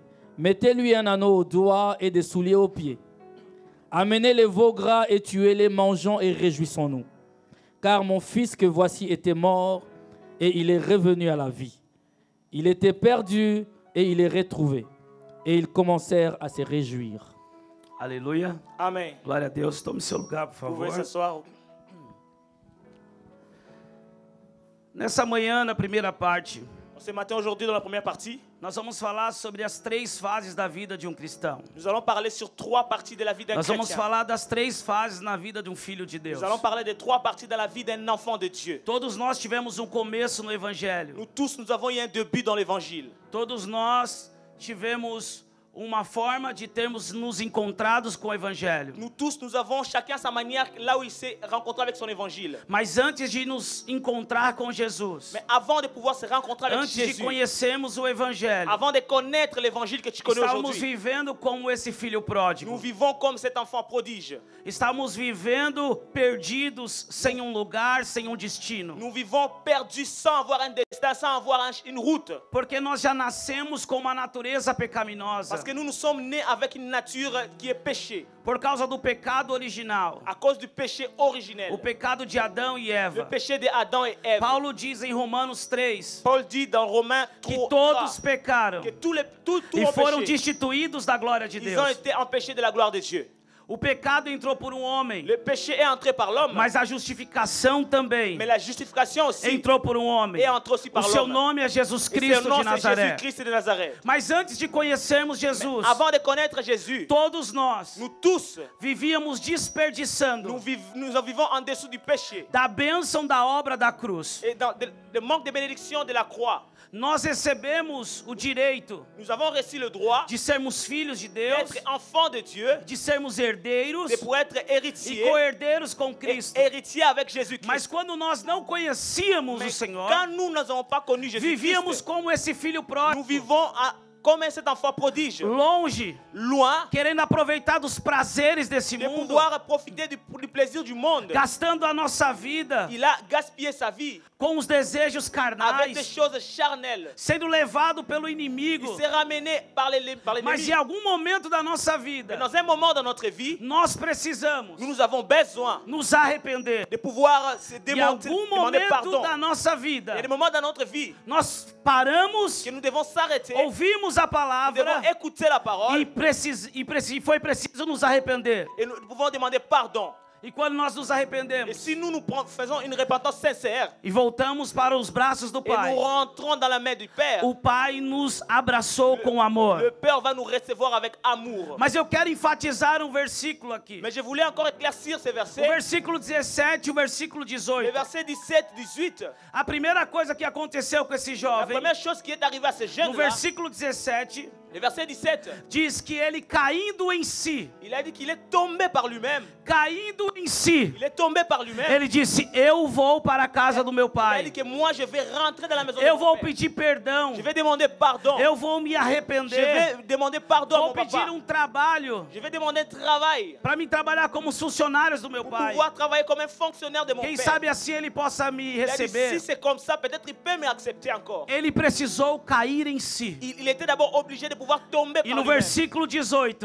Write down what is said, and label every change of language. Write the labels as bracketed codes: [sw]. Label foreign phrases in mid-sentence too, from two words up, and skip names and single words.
[fr] Mettez-lui un anneau au doigt et des souliers aux pieds. Amenez les veaux gras et tuez-les, mangeons et réjouissons-nous. Car mon fils que voici était mort et il est revenu à la vie. Il était perdu et il est retrouvé. » Et ils commencèrent à se réjouir. [pt] Aleluia. Amém. Glória a Deus. Tome seu lugar, por [fr] Vous [pt] favor. [fr] pouvez s'asseoir. [pt] Nessa manhã, na primeira parte, [fr] Ce matin, aujourd'hui, dans la première partie, [pt] nós vamos falar sobre as 3 fases da vida de um cristão. [fr] nous allons parler sur 3 parties de la vie d'un [pt] Nós vamos [fr] chrétien. [pt] falar das 3 fases na vida de um filho de Deus. [fr] Nous allons parler des 3 parties dans la vie d'un enfant de Dieu. [pt] Todos nós tivemos um começo no Evangelho. [fr] Nous tous, nous avons eu un début dans l'évangile. [pt] Todos nós tivemos uma forma de termos nos encontrados com o Evangelho. [fr] Nous tous, nous avons chacun sa manière là où il s'est rencontré avec son évangile. [pt] Mas antes de nos encontrar com Jesus, [fr] Mais avant de pouvoir se rencontrer avec [pt] antes de [fr] Jésus, [pt] conhecermos o Evangelho, [fr] avant de connaître l'évangile que tu connais [pt] estávamos [fr] aujourd'hui, [pt] vivendo como esse filho pródigo. [fr] nous vivons comme cet enfant prodige. [pt] Estamos vivendo perdidos, sem um lugar, sem um destino. [fr] Nous vivons perdus sans avoir un destin, sans avoir une route. [pt] Porque nós já nascemos com uma natureza pecaminosa. [fr] Parce que nous sommes nés avec une nature qui est péchée. [pt] Por causa do pecado original. [fr] À cause du péché originel. [pt] O pecado de Adão e Eva. [fr] Le péché de Adam et Ève. [pt] Paulo diz em Romanos 3. [fr] Paul dit dans Romains 3 [pt] que todos pecaram. [fr] Que tous [pt] e [fr] ont [pt] foram [fr] péché. [pt] destituídos da glória de Deus. [fr] Ils ont été empêchés de la gloire de Dieu. [pt] O pecado entrou por um homem. [fr] Le péché est entré par l'homme. [pt] Mas a justificação também. [fr] Mais la justification aussi [pt] entrou por um homem. [fr] Est entré aussi par [pt] o [fr] l'homme. [pt] seu nome é Jesus Cristo de Nazaré. [fr] Jésus-Christ de Nazareth. [pt] Mas antes de conhecermos Jesus, [fr] avant de connaître Jésus, [pt] todos nós, [fr] nous tous, [pt] vivíamos desperdiçando. [fr] Nous vivons en dessous du péché. [pt] Da bênção da obra da cruz. [fr] Et dans le manque de bénédiction de la croix. [pt] Nós recebemos o direito. [fr] Nous avons reçu le droit [pt] de sermos filhos de Deus, [fr] d'être enfants de Dieu, [pt] de sermos herdeiros, [fr] de pouvoir être héritiers, [pt] e co-herdeiros com Cristo. [fr] Héritiers avec Jésus-Christ. [pt] Mas quando nós não conhecíamos o Senhor, [fr] quand nous n'avons pas connu Jésus-Christ, [pt] vivíamos como esse filho pródigo. [fr] Nous vivons comme cet enfant prodige, [pt] longe, [fr] loin, [pt] querendo aproveitar dos prazeres desse mundo, [fr] pouvoir profiter du plaisir du monde, [pt] gastando a nossa vida, [fr] il a gaspillé sa vie, [pt] com os desejos carnais, [fr] avec des choses charnelles, [pt] sendo levado pelo inimigo, [fr] il s'est ramené par l'ennemi. [pt] Mas em algum momento da nossa vida, [fr] dans un moment de notre vie, [pt] nós precisamos, [fr] nous avons besoin, [pt] nos arrepender, [fr] de pouvoir se demander pardon. [pt] Da nossa vida, [fr] il y a des moments dans notre vie, [pt] nós paramos, [fr] que nous devons s'arrêter, [pt] ouvimos a palavra, [fr] nous devons écouter la parole, [pt] e foi preciso nos arrepender. [fr] Et nous pouvons demander pardon. [pt] E quando nós nos arrependemos, [fr] et si nous faisons une repentance sincère, [pt] e voltamos para os braços do Pai, [fr] et nous rentrons dans la main du Père, [pt] o Pai nos abraçou com amor. [fr] Le Père va nous recevoir avec amour. [pt] Mas eu quero enfatizar um versículo aqui. [fr] Mais je voulais encore éclaircir ces versets. [pt] O versículo 17 e o versículo 18. [fr] Le verset 17, 18. [pt] A primeira coisa que aconteceu com esse jovem, [fr] la première chose qui est arrivée à ce jeune [pt] no versículo 17, [fr] Le verset 17, [pt] diz que ele caindo em si, [fr] il a dit qu'il est tombé par lui-même. [pt] caindo em si, [fr] Il est tombé par lui-même. [pt] ele disse: eu vou para a casa do meu [fr] Il a dit [pt] pai, [fr] que moi je vais rentrer dans la maison de [pt] eu [fr] mon [pt] vou [fr] père. [pt] pedir perdão, [fr] Je vais demander pardon. [pt] eu vou me [fr] Je [pt] arrepender, [fr] vais demander pardon à [pt] vou [fr] mon [pt] pedir [fr] papa. [pt] trabalho [fr] Je vais demander travail [pt] para me trabalhar como os funcionários do meu [fr] pour [pt] pai. [fr] pouvoir travailler comme un fonctionnaire de mon [pt] Quem [fr] père. [pt] sabe assim ele possa me [fr] Il a dit, [pt] receber. [fr] si c'est comme ça, peut-être il peut m'accepter encore. [pt] Ele precisou cair em si. [fr] Il était d'abord obligé de pouvoir tomber [pt] E [fr] par [pt] no [fr] lui-même. [pt] versículo 18,